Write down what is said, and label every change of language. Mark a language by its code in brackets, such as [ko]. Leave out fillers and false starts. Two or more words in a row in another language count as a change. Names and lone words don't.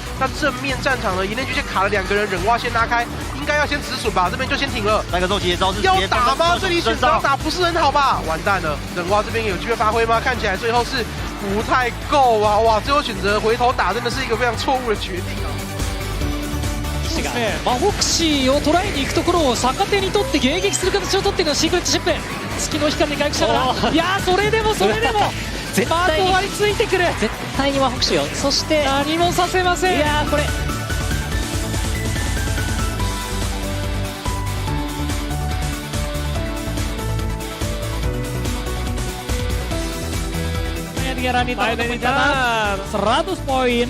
[zh] 那正面战场呢，一内局先卡了2个人，忍蛙先拉开，应该要先止损吧，这边就先停了。那个周杰招是要打吗？这里选择打不是很好吧？完蛋了，忍蛙这边有机会发挥吗？看起来最后是不太够啊！哇，最后选择回头打，真的是一个非常错误的决定啊。 [ja] フォクシーを捉えに行くところを逆手に取って迎撃する形を取っているのはシークレットシップ。月の光で回復しながら、いやそれでも絶対に割りついてくる。絶対にフォクシーを、そして何もさせません。いやこれ100 poin.